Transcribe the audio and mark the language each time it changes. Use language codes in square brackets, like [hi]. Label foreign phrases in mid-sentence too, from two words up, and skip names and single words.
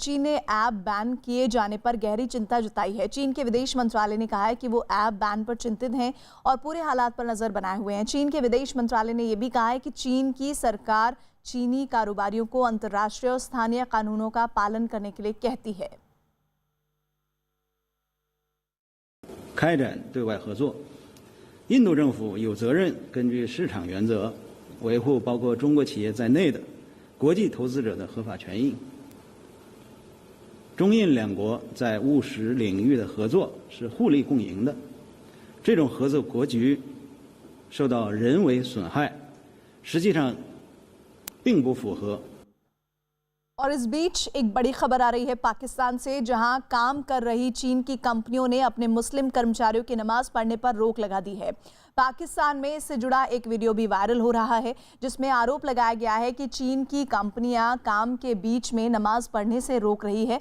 [hi] चीन ने ऐप बैन किए जाने पर गहरी चिंता जताई है। चीन के विदेश मंत्रालय ने कहा है कि वो ऐप बैन पर चिंतित हैं और पूरे हालात पर नजर बनाए हुए हैं। चीन के विदेश मंत्रालय ने यह भी कहा है कि चीन की सरकार चीनी कारोबारियों को अंतर्राष्ट्रीय और स्थानीय कानूनों का पालन करने के लिए कहती है। [zh] 开展对外合作，印度政府有责任根据市场原则维护包括中国企业在内的国际投资者的合法权益。中印两国在务实领域的合作是互利共赢的，这种合作格局受到人为损害，实际上并不符合。 [hi] और इस बीच एक बड़ी खबर आ रही है पाकिस्तान से, जहां काम कर रही चीन की कंपनियों ने अपने मुस्लिम कर्मचारियों की नमाज पढ़ने पर रोक लगा दी है। पाकिस्तान में इससे जुड़ा एक वीडियो भी वायरल हो रहा है, जिसमें आरोप लगाया गया है कि चीन की कंपनियां काम के बीच में नमाज पढ़ने से रोक रही है।